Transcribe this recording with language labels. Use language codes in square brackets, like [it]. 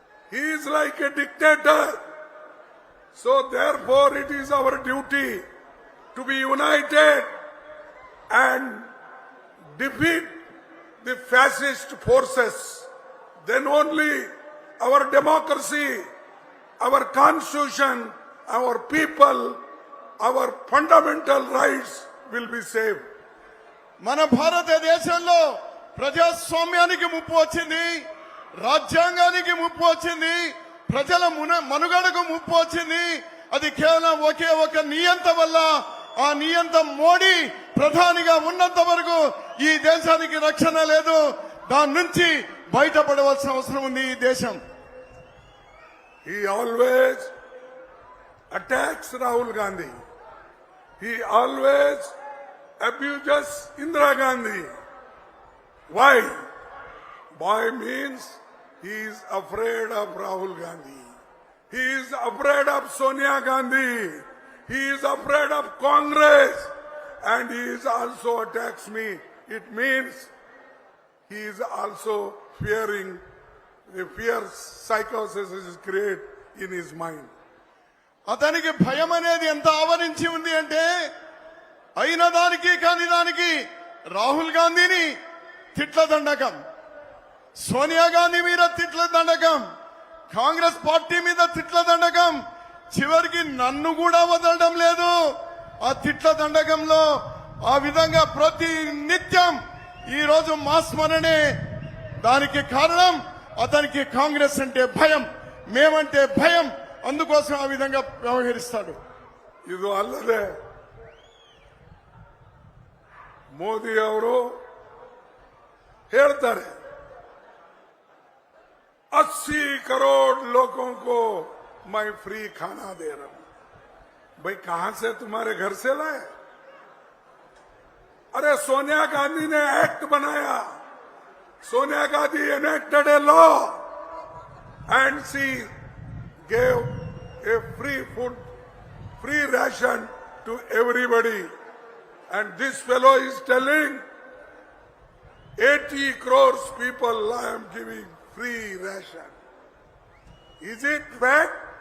[en] He is like a dictator. So therefore it is our duty to be united and defeat the fascist forces. Then only our democracy, our constitution, our people, our fundamental rights will be saved. [te] మన భారతదేశంలో ప్రజాస్వామ్యానికి ముప్పు వచ్చింది, రాజ్యాంగానికి ముప్పు వచ్చింది, ప్రజల మనుగడకు ముప్పు వచ్చింది. అది కేవలం ఒకే ఒక నియంత వల్ల. ఆ నియంత మోడీ ప్రధానిగా ఉన్నంత వరకు ఈ దేశానికి రక్షణ లేదు. దాని నుంచి బయటపడవలసిన అవసరం ఉంది ఈ దేశం. [en] He always attacks Rahul Gandhi. He always abuses Indira Gandhi. Why? Why means he is afraid of Rahul Gandhi. He is afraid of Sonia Gandhi. He is afraid of Congress. And he is also attacks me. It means he is also fearing. The fear psychosis is created in his mind. [te] అతనికి భయం అనేది ఎంత ఆవరించి ఉంది అంటే, అయిన దానికి కాని దానికి రాహుల్ గాంధీని తిట్ల దండకం, సోనియా గాంధీ మీద తిట్ల దండకం, కాంగ్రెస్ పార్టీ మీద తిట్ల దండకం, చివరికి నన్ను కూడా వదలడం లేదు ఆ తిట్ల దండకంలో. ఆ విధంగా ప్రతి నిత్యం ఈ రోజు మాస్మరణే. దానికి కారణం అతనికి కాంగ్రెస్ అంటే భయం, మేమంటే భయం. అందుకోసం ఆ విధంగా వ్యవహరిస్తాడు. [kn] ಇದು ಅಲ್ಲದೆ ಮೋದಿ ಅವರು ಹೇಳ್ತಾರೆ [hi] 80 करोड़ लोगों को मैं फ्री खाना दे रहा हूं. भाई कहां से तुम्हारे घर से लाए? अरे सोनिया गांधी ने एक्ट बनाया. [en] Sonia Gandhi enacted a law and she gave a free food, free ration to everybody. And this fellow is telling 80 crores people I am giving free ration. Is it fact?